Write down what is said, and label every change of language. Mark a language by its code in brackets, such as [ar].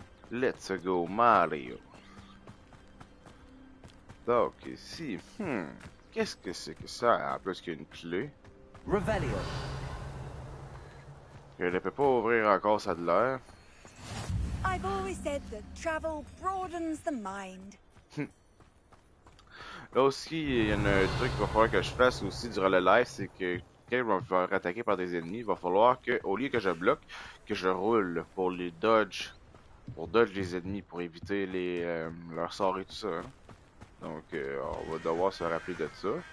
[en] Let's go, Mario. [fr] Donc, ici, qu'est-ce que c'est que ça? En plus qu'il y a une clé. Revelio. Je ne peux pas ouvrir encore, ça de l'air. [en] I've always said that travel broadens the mind. [fr] Là aussi, il y a un truc qu'il va falloir que je fasse aussi durant le live, c'est que quand je vais me faire attaquer par des ennemis, il va falloir que, au lieu que je bloque, que je roule pour les dodge, pour dodge les ennemis, pour éviter leurs sorts et tout ça. Hein. Donc, on va devoir se rappeler de ça.